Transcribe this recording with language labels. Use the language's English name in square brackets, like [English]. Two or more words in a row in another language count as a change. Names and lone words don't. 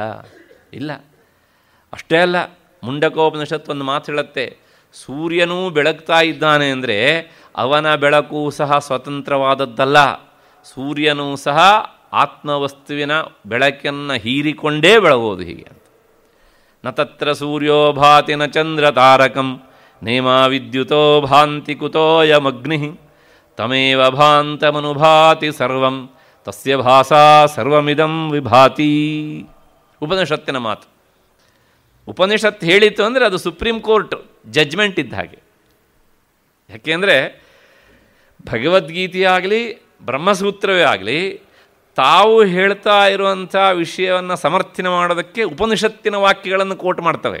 [Kannada] ಇಲ್ಲ. ಅಷ್ಟೇ ಅಲ್ಲ, ಮುಂಡಕೋಪನಿಷತ್ತು ಒಂದು ಮಾತು ಹೇಳುತ್ತೆ, ಸೂರ್ಯನೂ ಬೆಳಗ್ತಾ ಇದ್ದಾನೆ ಅಂದರೆ ಅವನ ಬೆಳಕು ಸಹ ಸ್ವತಂತ್ರವಾದದ್ದಲ್ಲ. ಸೂರ್ಯನೂ ಸಹ ಆತ್ಮವಸ್ತುವಿನ ಬೆಳಕನ್ನು ಹೀರಿಕೊಂಡೇ ಬೆಳಗೋದು ಹೀಗೆ ಅಂತ. [Sanskrit] ನ ತತ್ರ ಸೂರ್ಯೋ ಭಾತಿ ನ ಚಂದ್ರ ತಾರಕಂ ನೇಮ ವಿದ್ಯುತೋ ಭಾಂತಿ ಕುತೋಯಮಗ್ನಿ ತಮೇವ ಭಾಂತಮನುಭಾತಿ ಸರ್ವಂ ತಸ್ಯ ಭಾಸಾ ಸರ್ವಮಿದಂ ವಿಭಾತಿ. [Kannada] ಉಪನಿಷತ್ತಿನ ಮಾತು. ಉಪನಿಷತ್ತು ಹೇಳಿತು ಅಂದರೆ ಅದು [English] Supreme Court judgment [Kannada] ಇದ್ದ ಹಾಗೆ. ಯಾಕೆಂದರೆ ಭಗವದ್ಗೀತೆಯಾಗಲಿ ಬ್ರಹ್ಮಸೂತ್ರವೇ ಆಗಲಿ ತಾವು ಹೇಳ್ತಾ ಇರುವಂಥ ವಿಷಯವನ್ನು ಸಮರ್ಥನೆ ಮಾಡೋದಕ್ಕೆ ಉಪನಿಷತ್ತಿನ ವಾಕ್ಯಗಳನ್ನು ಕೋಟ್ ಮಾಡ್ತವೆ.